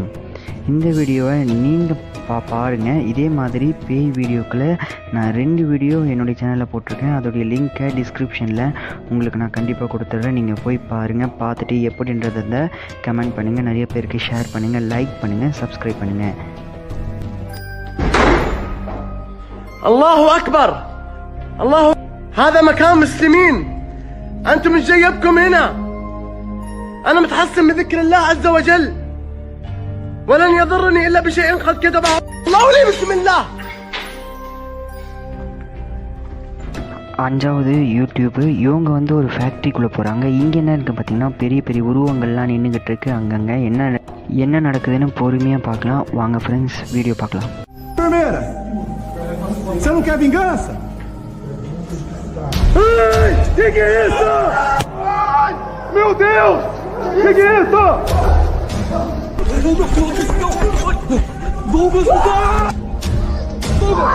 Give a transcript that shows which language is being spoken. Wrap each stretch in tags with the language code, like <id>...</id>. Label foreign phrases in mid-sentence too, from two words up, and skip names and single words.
<ta>இந்த வீடியோவை நீங்கள் பாருங்கள். இதே மாதிரி பேய் வீடியோக்களை நான் 2 வீடியோ என்னுடைய சேனலில் போட்டிருக்கேன். அதோடைய லிங்க்கை டிஸ்கிரிப்ஷனில் உங்களுக்கு நான் கண்டிப்பாக கொடுத்துட்றேன். நீங்கள் போய் பாருங்கள். பார்த்துட்டு எப்படின்றதை கமெண்ட் பண்ணுங்கள். நிறைய பேருக்கு ஷேர் பண்ணுங்கள், லைக் பண்ணுங்கள், சப்ஸ்கிரைப் பண்ணுங்கள்.</ta> <ar>الله أكبر. هذا مكان مسلمين، أنتم مش جايبكم هنا. أنا متحسن بذكر الله عز وجل، ولن يضرني إلا بشيء قد كتبه الله لي. بسم الله.</ar> <ta>5வது யூடியூப்பு. இவங்க ஒரு ஃபேக்ட்ரிக்குள்ளே போகிறாங்க. இங்கே என்ன இருக்குது பார்த்தீங்கன்னா, பெரிய பெரிய உருவங்கள்லாம் நின்றுக்கிட்டு இருக்குது. அங்கங்கே என்ன நடக்குதுன்னு பொறுமையாக பார்க்கலாம். வாங்க ஃப்ரெண்ட்ஸ், வீடியோ பார்க்கலாம்.</ta> <pt>Você não quer vingança? Ai, que é isso? Ai, meu Deus! Que é isso? Douglas, vai!</pt>